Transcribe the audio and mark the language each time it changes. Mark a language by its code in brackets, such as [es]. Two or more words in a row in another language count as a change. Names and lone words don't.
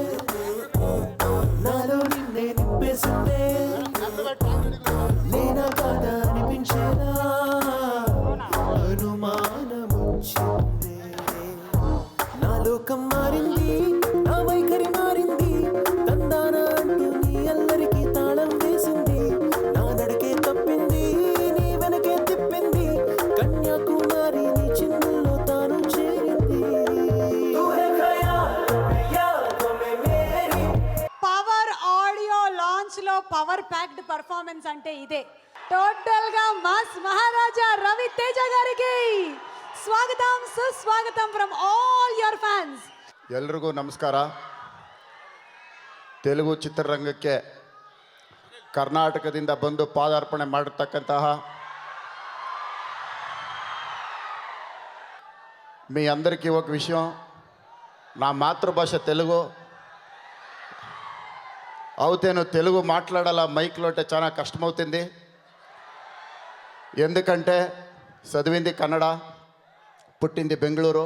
[te] నాలో నిన్నే నింపేసిందే, నేనా కాదా అనిపించేలా అనుమానమొచ్చిందే, నా లోకం మారింది నా వైఖరి మారింది, తందాన అంటూ నీ అల్లరికి తాళం వేసింది, నా నడకే తప్పింది నీ వెనకే తిప్పింది, కన్యాకుమారి నీ చిన్నుల్లో తాను చేరింది. పవర్ [en] audio launch [te] లో [en] power packed performance [te] అంటే ఇదే. టోటల్ గా మాస్ మహారాజా రవితేజ గారికి స్వాగతం సుస్వాగతం [en] from all your fans. [kn] ಎಲ್ರಿಗೂ ನಮಸ್ಕಾರ. ತೆಲುಗು ಚಿತ್ರರಂಗಕ್ಕೆ ಕರ್ನಾಟಕದಿಂದ ಬಂದು ಪಾದಾರ್ಪಣೆ ಮಾಡಿರ್ತಕ್ಕಂತಹ [te] మీ అందరికీ ఒక విషయం, నా మాతృభాష తెలుగు అవుతేను తెలుగు మాట్లాడాల మైక్లో అంటే చాలా కష్టమవుతుంది. ఎందుకంటే చదివింది కన్నడ, పుట్టింది బెంగళూరు.